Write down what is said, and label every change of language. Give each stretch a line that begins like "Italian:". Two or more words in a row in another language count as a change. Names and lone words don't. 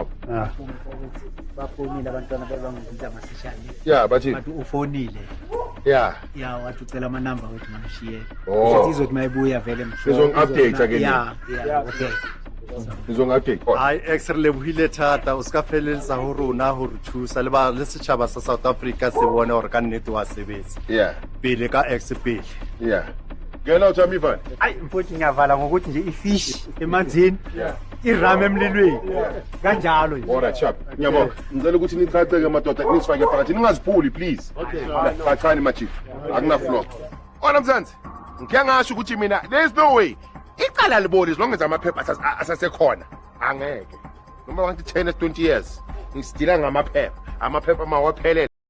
Zulu: bafonile abantwana bebangibiza masishane bathi ufonile wathi ucela amanamba wethu ngishiye ukuthi izothi mayibuya vele sizong-update again okay sizong-update
Southern Sotho: hayi ex re lebohile thata o ska feleletsa ho rona ho re thusa le setjhaba sa South Africa se bone hore ka nnete wa sebetsa pele ka ex pele
Zulu: ngena uthami ivani ayi mfowethu ngiyavala ngokuthi nje ifish emanzini irame emlilweni kanjalo nje
English: alright sharp
Zulu: ngiyabonga ngicela ukuthi nichaceke madoda nisifake phakathi ningaziphuli please bachani machief akuna floor ona mzansi ngiya ngasho ukuthi mina
English: there is no way
Zulu: iqala liboli
English: as long as
Zulu: amaphepha asasekhona angeke noma wanti 10 20 years ngisidila ngamaphepha amaphepha mawaphelele